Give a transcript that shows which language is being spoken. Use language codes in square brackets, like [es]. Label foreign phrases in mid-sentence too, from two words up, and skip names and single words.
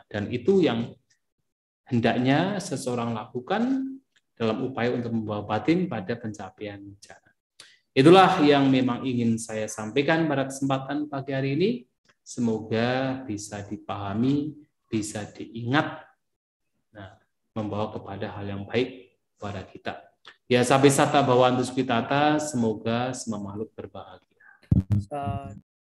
[id] Dan itu yang hendaknya seseorang lakukan dalam upaya untuk membawa batin pada pencapaian jana. Itulah yang memang ingin saya sampaikan pada kesempatan pagi hari ini. Semoga bisa dipahami, bisa diingat, membawa kepada hal yang baik pada kita. [pi] Ya, sampai sata bawantu sukitata, [id] semoga semua makhluk berbahagia.